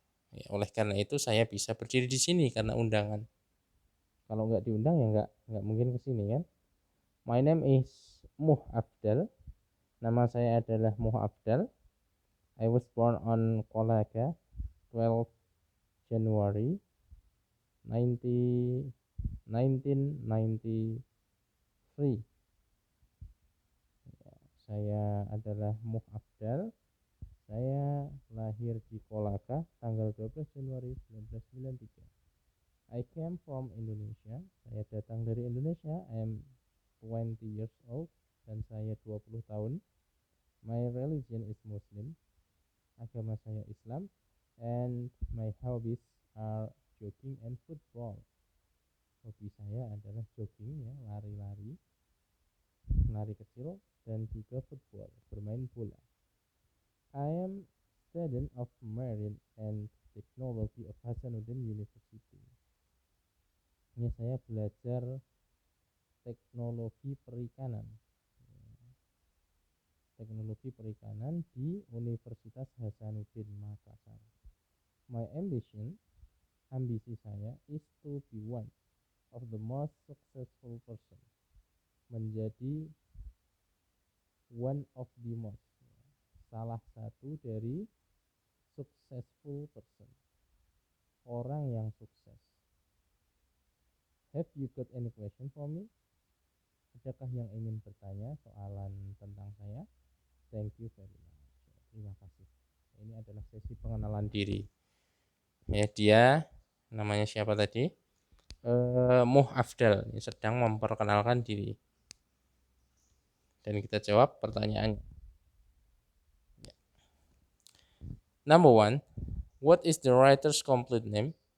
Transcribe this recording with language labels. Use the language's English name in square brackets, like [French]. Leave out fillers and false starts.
[Indonesian] Ya, oleh karena itu saya bisa berdiri di sini karena undangan. Kalau nggak diundang ya nggak mungkin ke sini kan. [English] My name is Muh Afdal. [Indonesian] Nama saya adalah Muh Afdal. [English] I was born on Kolaka 12 January 1993. [Indonesian] Ya, saya adalah Muh Afdal. Saya lahir di Kolaka tanggal 12 Januari 1993. [English] I came from Indonesia. [Indonesian] Saya datang dari Indonesia. [English] I am 20 years old [Indonesian] dan saya 20 tahun. [English] My religion is Muslim. [Indonesian] Agama saya Islam. [English] And my hobbies are jogging and football. [Indonesian] Hobi saya adalah jogging, ya, lari-lari, lari kecil, dan juga football, bermain bola. [English] I am student of Marine and Technology of Hasanuddin University. [Indonesian] Ini saya belajar teknologi perikanan. Teknologi perikanan di Universitas Hasanuddin Makassar. [English] My ambition, [Indonesian] ambisi saya [English] is to be one of the most successful person. [Indonesian] Menjadi [English] one of the most, [Indonesian] salah satu dari [English] successful person, [Indonesian] orang yang sukses. [English] Have you got any question for me? [Indonesian] Adakah yang ingin bertanya soalan tentang saya? [English] Thank you very much. [Indonesian] Terima kasih. Ini adalah sesi pengenalan diri. Ya, dia namanya siapa tadi? Muh Afdal, sedang memperkenalkan diri. Dan kita jawab pertanyaannya. [English] Number 1, what is the writer's complete name?